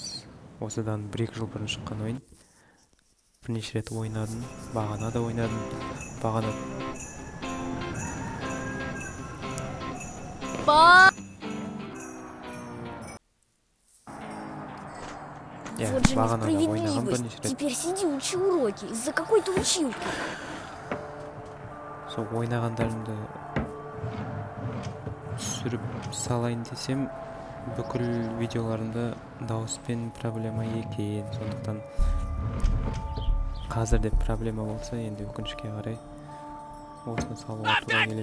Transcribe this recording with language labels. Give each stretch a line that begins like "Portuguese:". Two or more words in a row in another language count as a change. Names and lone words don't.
Kazakh: Осыдан 1-2 жыл бұрын шыққан ойын. Бірнеше рет ойнадым, бағана да ойнадым. Бағана
Russian: Вот же
Kazakh: бағана да ойнаған
Russian: несправедливость.
Kazakh: бірнеше рет.
Russian: Теперь сиди, учи уроки из-за какой-то училки.
Kazakh: Сол ойнағандарымды түсіріп салайын десем, бүкіл видеоларында дауыспен проблема екен. Сондықтан қазір де проблема болса, енді өкінішке қарай осыны салуға тура келеді.